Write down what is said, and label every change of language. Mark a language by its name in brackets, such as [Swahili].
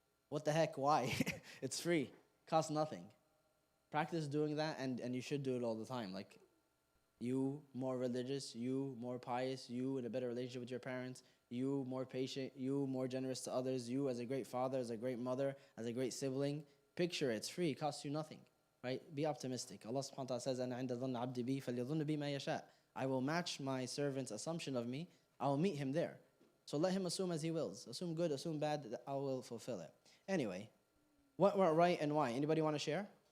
[English] What the heck? Why? It's free. Costs nothing. Practice doing that, and you should do it all the time. Like you more religious, you more pious, you in a better relationship with your parents, you more patient, you more generous to others, you as a great father, as a great mother, as a great sibling. Picture it. It's free. It costs you nothing. Right? Be optimistic. [Arabic] Allah subhanahu wa ta'ala [English] says, [Arabic] أَنَا عِنْدَ ظَنِّ عَبْدِ بِي فَلْيَظُنَّ بِي مَا يَشَاءُ. [English] I will match my servant's assumption of me. I will meet him there. So let him assume as he wills. Assume good, assume bad, I will fulfill it. Anyway, what went right and why? Anybody want to share?